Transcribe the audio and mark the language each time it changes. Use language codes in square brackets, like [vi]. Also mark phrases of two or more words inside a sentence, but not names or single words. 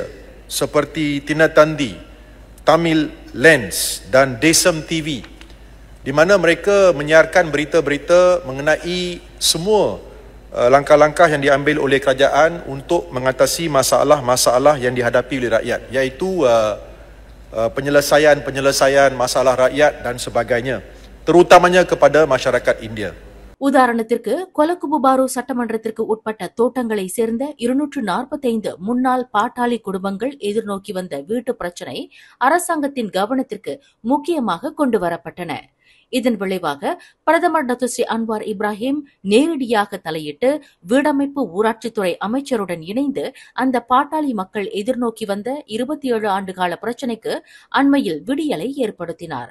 [ms] seperti Tinatandi, Tamil Lens dan Desam TV, di mana mereka menyiarkan berita-berita mengenai semua langkah-langkah yang diambil oleh kerajaan untuk mengatasi masalah-masalah yang dihadapi oleh rakyat, iaitu penyelesaian masalah rakyat dan sebagainya, terutamanya kepada masyarakat India. [ta] உதாரணத்திற்கு கொலகுபு பாரு சட்டமன்றத்திற்கு உட்பட்ட தோட்டங்களை சேர்ந்த 245 முன்னாள் பாட்டாளி குடும்பங்கள் எதிர்நோக்கி வந்த வீட்டு பிரச்சினை அரசாங்கத்தின் கவனத்திற்கு முக்கியமாக கொண்டு வரப்பட்டன. இதன் விளைவாக பிரதமர் டாக்டர் ஸ்ரீ அன்வார் இப்ராஹிம் நேரடியாக தலையிட்டு வீடமைப்பு ஊராட்சித்துறை அமைச்சருடன் இணைந்து அந்த பாட்டாளி மக்கள் எதிர்நோக்கி வந்த 27 ஆண்டுகால பிரச்சினைக்கு அண்மையில் விடியலை ஏற்படுத்தினார்.